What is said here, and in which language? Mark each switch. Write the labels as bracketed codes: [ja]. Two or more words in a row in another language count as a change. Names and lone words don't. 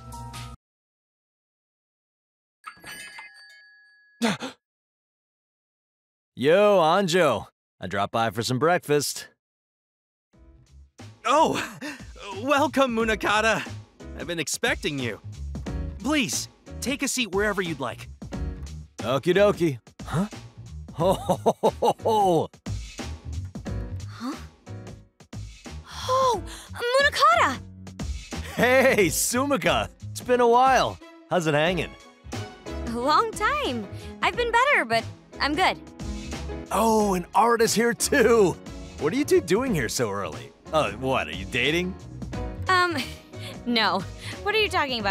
[en] Yo, Anjo. I dropped by for some breakfast. Oh, welcome, Munakata. I've been expecting you. Please, take a seat wherever you'd like. Okie dokie. Huh? Ho ho ho ho ho! Huh? Oh, Munakata! Hey, Sumika! It's been a while. How's it hanging? A long time. I've been better, but I'm good. Oh, and Art is here too! What are you two doing here so early? What, are you dating? No. What are you talking about?